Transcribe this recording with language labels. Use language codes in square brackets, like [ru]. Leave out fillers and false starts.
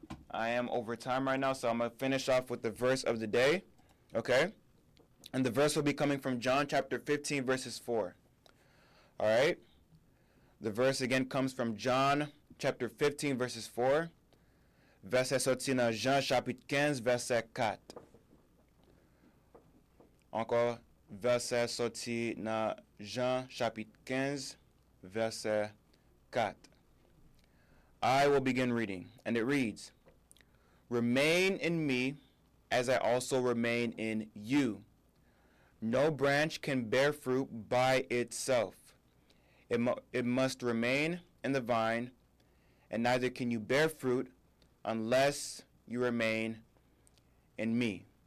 [en] I am over time right now, so I'm going to finish off with the verse of the day, okay? And the verse will be coming from John chapter 15, verses 4. All right? The verse again comes from John chapter 15, verses 4. [fr] Verset sorti dans Jean chapitre 15, verset 4. Encore, verset sorti dans Jean chapitre 15, verset 4. [en] I will begin reading, and it reads, "Remain in me, as I also remain in you. No branch can bear fruit by itself. It must remain in the vine, and neither can you bear fruit unless you remain in me."